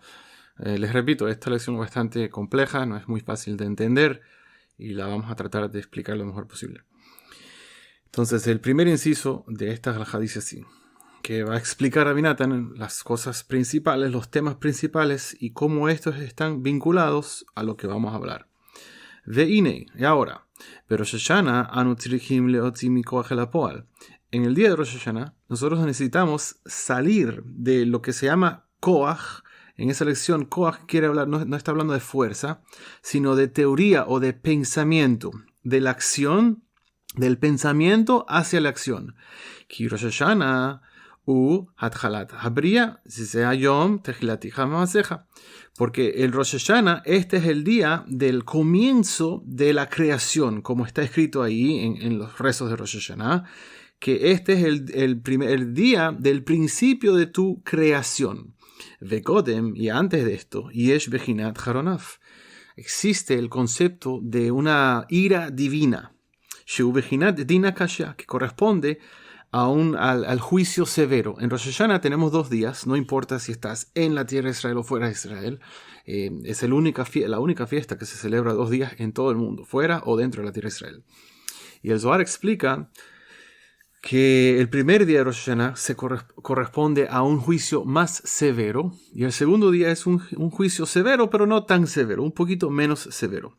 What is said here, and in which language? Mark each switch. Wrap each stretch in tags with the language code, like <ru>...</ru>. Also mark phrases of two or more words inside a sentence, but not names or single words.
<es>Les repito, esta lección es bastante compleja, no es muy fácil de entender y la vamos a tratar de explicar lo mejor posible. Entonces, el primer inciso de esta halajá dice así, que va a explicar Rabbi Natan las cosas principales, los temas principales y cómo estos están vinculados a lo que vamos a hablar. Ve'inei, y ahora,</es> <he>ראש השנה אנו צריכים להוציא מכח אל הפועל.</he> <es>En el día de Rosh Hashanah, nosotros necesitamos salir de lo que se llama koach. En esa lección, koach quiere hablar, no está hablando de fuerza, sino de teoría o de pensamiento, de la acción, del pensamiento hacia la acción.</es> <he>כי ראש השנה התחלת הבריאה זה היום תחילת מעשיך.</he> <es>Porque el Rosh Hashanah, este es el día del comienzo de la creación, como está escrito ahí en los rezos de Rosh Hashanah, que este es el día del principio de tu creación. Vekodem, y antes de esto,</es> <he>יש בחינת חרון אף.</he> <es>Existe el concepto de una ira divina,</es> <he>שהוא בחינת דינא קשיא,</he> <es>que corresponde al juicio severo. En Rosh Hashanah tenemos 2 días, no importa si estás en la tierra de Israel o fuera de Israel. Es la única fiesta que se celebra 2 días en todo el mundo, fuera o dentro de la tierra de Israel. Y el Zohar explica que el primer día de Rosh Hashanah se corresponde a un juicio más severo, y el segundo día es un juicio severo, pero no tan severo, un poquito menos severo.</es>